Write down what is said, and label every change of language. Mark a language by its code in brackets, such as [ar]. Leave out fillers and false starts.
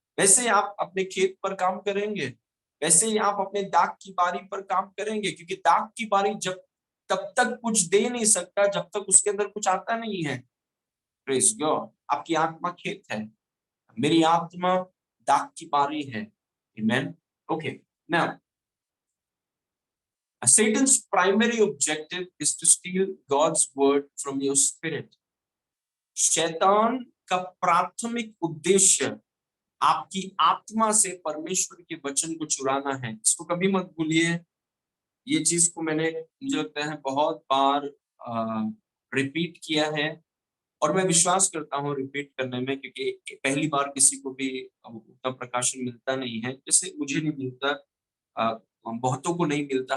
[hi] वैसे ही आप अपने खेत पर काम करेंगे, वैसे ही आप अपने दाग की बारी पर काम करेंगे, क्योंकि दाग की बारी जब तब तक कुछ दे नहीं सकता जब तक उसके अंदर कुछ आता नहीं है। [en] Praise God. [hi] आपकी आत्मा खेत है, मेरी आत्मा दाग की बारी है। आमेन। [en] Okay, now Satan's primary objective is to steal God's word from your spirit. [hi] शैतान का प्राथमिक उद्देश्य आपकी आत्मा से परमेश्वर के वचन को चुराना है। इसको कभी मत भूलिए। ये चीज को मैंने, मुझे लगता है, बहुत बार रिपीट किया है, और मैं विश्वास करता हूँ रिपीट करने में, क्योंकि पहली बार किसी को भी उतना प्रकाशन मिलता नहीं है, जैसे मुझे नहीं मिलता, बहुतों को नहीं मिलता।